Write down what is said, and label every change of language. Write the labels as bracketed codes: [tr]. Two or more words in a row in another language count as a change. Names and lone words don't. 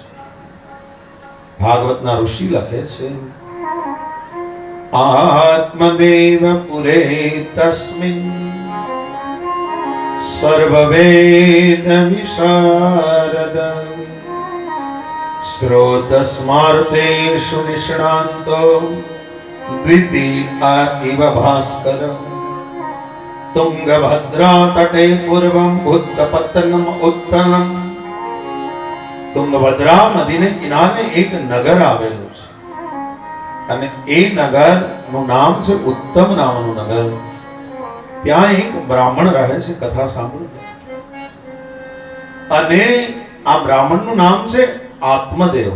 [gu] ભાગવતના ઋષિ લખે છે, [sa] આત્મદેવ પુરે તસ્મિન સર્વવેદ વિશારદ શ્રોતસ્માર્તેષુ નિષ્ણાંતો દ્વિતીય ઇવ ભાસ્કર. तुंगभद्रा तटे पूर्वम बुद्धपत्तनम उत्तरम. [gu] तुंगभद्रा નદીને કિનારે એક નગર આવેલું છે અને એ નગર નું નામ છે ઉત્તમ નામનું નગર. ત્યાં એક બ્રાહ્મણ રહે છે. કથા સાંભળો. અને આ બ્રાહ્મણનું નામ છે આત્મદેવ.